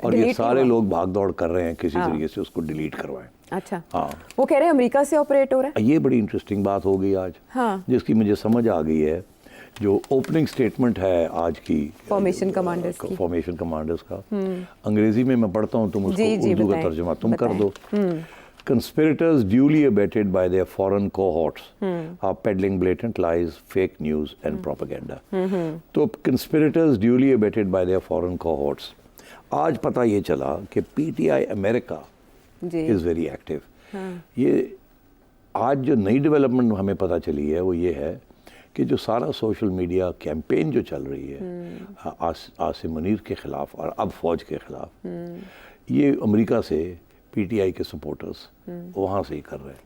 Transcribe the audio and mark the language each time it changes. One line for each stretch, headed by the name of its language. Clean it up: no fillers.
Urdu: اور یہ سارے لوگ بھاگ دوڑ کر رہے ہیں کسی طریقے سے اس کو ڈیلیٹ کروائیں. اچھا, ہاں, وہ کہہ رہے ہیں امریکہ سے آپریٹ ہو رہا ہے. یہ بڑی انٹرسٹنگ بات ہو گئی آج, جس کی مجھے سمجھ آ گئی ہے. جو اوپننگ سٹیٹمنٹ ہے آج کی فارمیشن کمانڈرز کا, انگریزی میں میں پڑھتا ہوں, تم اس کو اردو کا ترجمہ تم کر دو.
English: Conspirators duly abetted by their foreign cohorts are peddling blatant lies, fake news and propaganda. تو conspirators duly abetted by their foreign cohorts.
Urdu: آج پتہ یہ چلا کہ P T I America
English: is very active.
Urdu: یہ آج جو نئی ڈیولپمنٹ ہمیں پتہ چلی ہے وہ یہ ہے کہ جو سارا سوشل میڈیا کیمپین جو چل رہی ہے عاصم منیر کے خلاف اور اب فوج کے خلاف, یہ امریکہ سے پی ٹی آئی کے سپورٹرز وہاں سے ہی کر رہے ہیں.